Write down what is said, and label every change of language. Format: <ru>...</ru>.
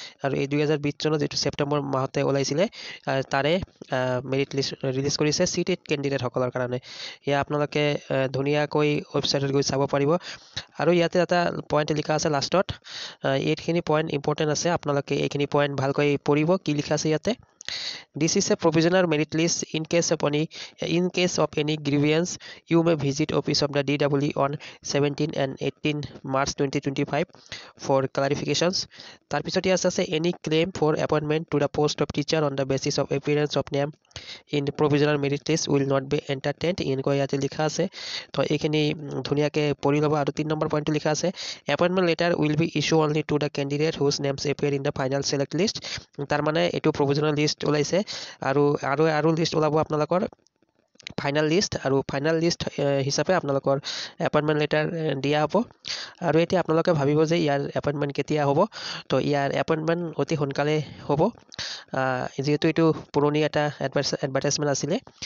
<as>আৰু এই 2020 চনত যিটো ছেপ্টেম্বৰ মাহতে ওলাইছিলে তাৰে মেৰিট লিষ্ট ৰিলিজ কৰিছে চিটেড কেণ্ডিডেটসকলৰ কাৰণে। এয়া আপোনালোকে ধুনীয়াকৈ ৱেবছাইটত গৈ চাব পাৰিব আৰু ইয়াতে এটা পইণ্ট লিখা আছে লাষ্টত। এইখিনি পইণ্ট ইম্পৰ্টেণ্ট আছে, আপোনালোকে এইখিনি পইণ্ট ভালকৈ পঢ়িব কি লিখা আছে ইয়াতে।</as> <en>This is a provisional merit list. In case of any grievance, you may visit office of the DW on 17 and 18 March 2025 for clarifications.</en> <as>তাৰপিছত ইয়াত আছে</as> <en>any claim for appointment to the post of teacher on the basis of appearance of name in the provisional merit list will not be entertained.</en> <as>এনেকৈ ইয়াতে লিখা আছে, তো এইখিনি ধুনীয়াকৈ পঢ়ি ল'ব। আৰু 3 নম্বৰ পইণ্টটো লিখা আছে</as> <en>appointment letter will be issued only to the candidate whose names appear in the final select list.</en> <as>তাৰমানে এইটো প্ৰভিজনেল লিষ্ট ওলাইছে আৰু লিষ্ট ওলাব আপোনালোকৰ ফাইনেল লিষ্ট, আৰু ফাইনেল লিষ্ট হিচাপে আপোনালোকৰ এপইণ্টমেণ্ট লেটাৰ দিয়া হ'ব। আৰু এতিয়া আপোনালোকে ভাবিব যে ইয়াৰ এপইণ্টমেণ্ট কেতিয়া হ'ব, তো ইয়াৰ এপইণ্টমেণ্ট অতি সোনকালে হ'ব যিহেতু এইটো পুৰণি এটা এডভাৰটাইজমেণ্ট আছিলে।</as>